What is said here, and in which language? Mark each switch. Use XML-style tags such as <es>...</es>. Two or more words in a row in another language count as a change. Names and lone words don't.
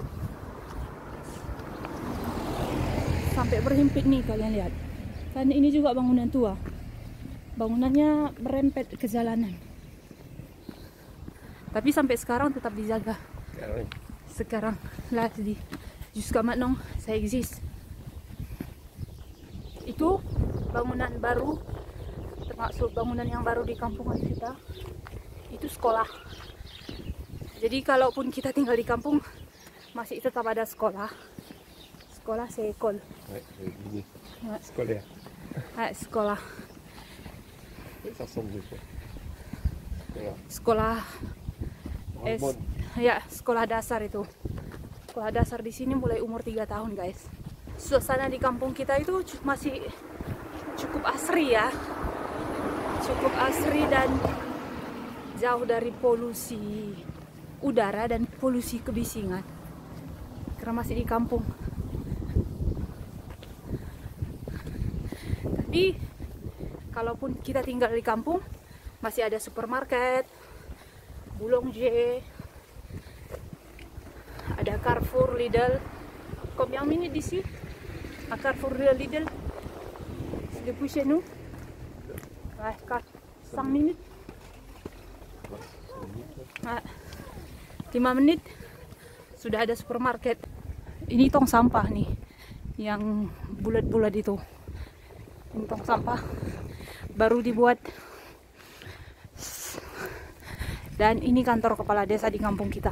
<id>Sampai berhimpit nih kalian lihat. Kan ini juga bangunan tua. Bangunannya merempet ke jalanan. Tapi sampai sekarang tetap dijaga. Sekarang lah di</id> <fr>jusqu'à maintenant ça existe.</fr> <id>Itu bangunan baru, termasuk bangunan yang baru di kampungan kita. Itu sekolah. Jadi kalaupun kita tinggal di kampung masih tetap ada sekolah. Sekolah sekol. Ini Ya. sekolah ya. Sekolah.</id> <fr>Ça ressemble de quoi?</fr> <id>Sekolah Hormone. ya, sekolah dasar itu. Sekolah dasar di sini mulai umur 3 tahun, guys. Suasana di kampung kita itu masih cukup asri ya. Cukup asri dan jauh dari polusi udara dan polusi kebisingan. Karena masih di kampung. Tapi kalaupun kita tinggal di kampung, masih ada supermarket, boulanger, ada Carrefour, Lidl.</id> <fr>Combien minutes d'ici? À Carrefour, Lidl? Depuis chez nous? Ouais, 5 minutes.</fr> <id>5 menit sudah ada supermarket. Ini tong sampah nih, yang bulat-bulat itu. Ini tong sampah baru dibuat. Dan ini kantor kepala desa di kampung kita.</id>